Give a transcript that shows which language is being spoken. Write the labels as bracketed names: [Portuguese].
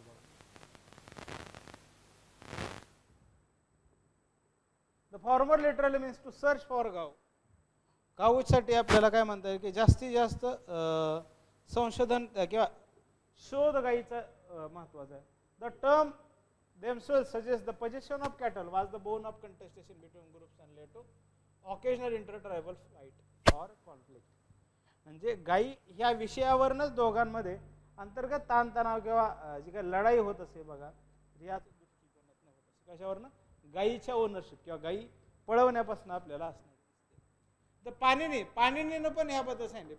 [English] बघा, the former literally means to search for गाव. [Marathi] गाऊसाठी आपल्याला काय म्हणता येईल की जास्तीत जास्त संशोधन किंवा शोध गायीचा महत्वाचा आहे. [English] The term themselves suggests the possession of cattle was the bone of contestation between groups and led to occasional intertribal fight or conflict. [Marathi] म्हणजे गायी ह्या विषयावरच दोघांमध्ये अंतर्गत ताणतणाव किंवा जी काही लढाई होत असे बघा, याच दृष्टिकोनातून होत असे. कशावरनं? गायीच्या ओनरशिप किंवा गायी पळवण्यापासून आपल्याला असणार. तर पाणिनीनं पण याबद्दल सांगितले.